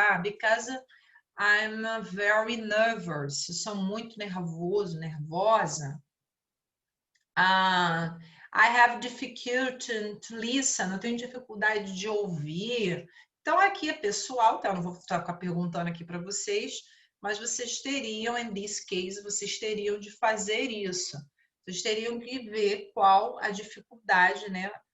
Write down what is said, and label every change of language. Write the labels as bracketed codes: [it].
[en] Because I'm very nervous. [pt] Eu sou muito nervoso, nervosa. [en] I have difficulty to listen. [pt] Eu tenho dificuldade de ouvir. Então, aqui é pessoal, tá? Eu não vou ficar perguntando aqui para vocês, mas vocês teriam, [en] in this case, [pt] vocês teriam de fazer isso. Vocês teriam que ver qual a dificuldade, né?